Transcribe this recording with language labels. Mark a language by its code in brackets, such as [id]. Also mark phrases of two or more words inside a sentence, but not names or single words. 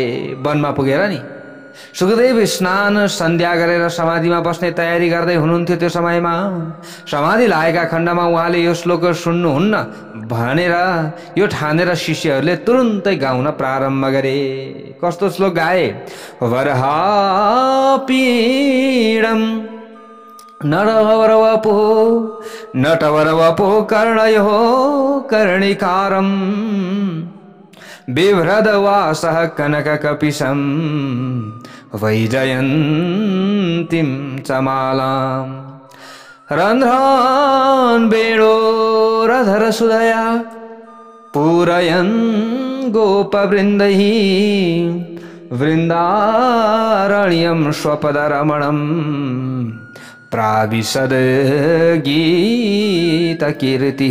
[ne] वनमा पुगेर नि सुखदेव स्नान सन्ध्या गरेर समाधिमा बस्ने तयारी गर्दै हुनुहुन्थ्यो। त्यो समयमा समाधि लागेका खण्डमा उहाँले यो श्लोक सुन्नुहुन्न भनेर यो ठानेर शिष्यहरूले तुरुन्तै गाउन प्रारम्भ गरे। कस्तो श्लोक गाए? [sa] वरहापीडम नटवरवपो कर्णयो कर्णिकारम बिभ्रदवासः कनककपिशं वैजयन्तीं च मालाम् रन्ध्रान् वेणोरधरसुधया पूरयन् गोपवृन्दैः वृन्दारण्यं स्वपदरमणं प्राविशद गीतकीर्तिः।